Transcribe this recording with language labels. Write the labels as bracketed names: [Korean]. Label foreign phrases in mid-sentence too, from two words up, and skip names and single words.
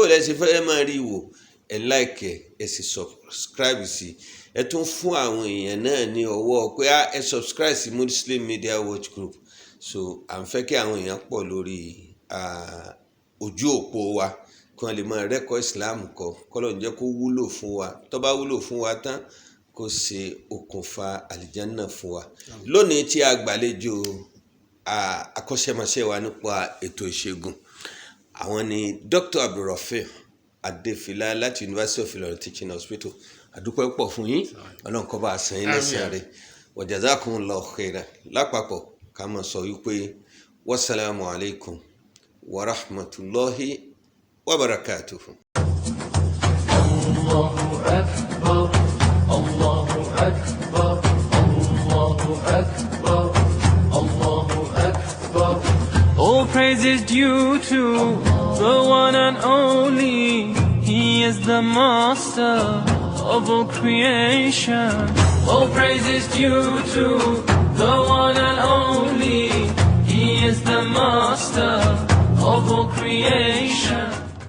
[Yoruba] lẹ ṣe fẹ́ máa rí wò ẹ like ẹ sì subscribe sí ẹ tún fún àwọn èèyàn náà ní ọwọ́ pé ẹ subscribe sí Muslim Media Watch Group so à ń fẹ́ kí àwọn èèyàn pọ̀ lórí ojú òpó wa kí wọ́n lè máa rẹ́kọ̀ọ́ Islam kọ́lọ̀ ń jẹ́ kó wúlò fún wa tó bá wúlò fún wa tán kó ṣe okùnfà àlìjánná fún wa lónìí tí a gbàlejò akọ́ṣẹ́mọṣẹ́ wa nípa ètò ìṣègùn àwọn ni Dr. Abdulrafiu Adefila láti University of Ilorin Teaching Hospital àdúpẹ́ pọ̀ fún yín Ọlọ́run kó bá san yín lẹ́san rẹ̀ wa [Arabic] جزاكم الله خيرا [Yoruba] lápapọ̀ ká máa sọ wípé [Arabic] والسلام عليكم ورحمة الله وبركاته. الله أكبر، الله أكبر، الله أكبر، الله أكبر. [English] All praise is due to the one and only. He is the master of all creation. All praise is due to the one and only. He is the master of all creation.